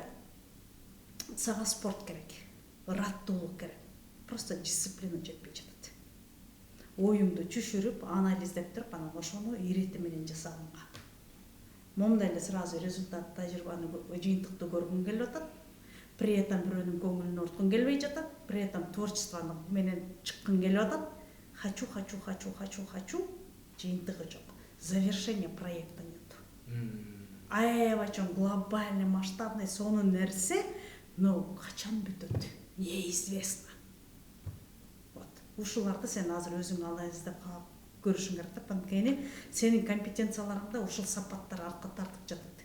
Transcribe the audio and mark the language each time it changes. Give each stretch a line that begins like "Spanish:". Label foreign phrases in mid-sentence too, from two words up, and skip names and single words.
Kyrgyz: Сага спорт керек. Раттуулук керек. Просто дисциплина жетпей жатат. Оюңду түшүрүп, анализдеп туруп, анан ошону ирети менен жасаганга. Момундай эле сразу результат, тажрыйбаны, жыйынтыкты көргүң келип атат.
Russian: При этом
Kyrgyz: бирөөнүн көңүлүн орткуң келбей жатат.
Russian: При этом
Kyrgyz: творчествону менен чыккың келип атат. Хочу. Жыйынтыгы жок.
Russian: Завершение проекта нет.
Kyrgyz: Аябай чоң
Russian: глобальный, масштабный
Kyrgyz: сонун нерсе, но качан бүтөт? Неизвестно. Ушуларды сен азыр өзүң анализдеп көрүшүң керек. Анткени сенин компетенцияларыңда ушул сапаттар артка тартып жатат.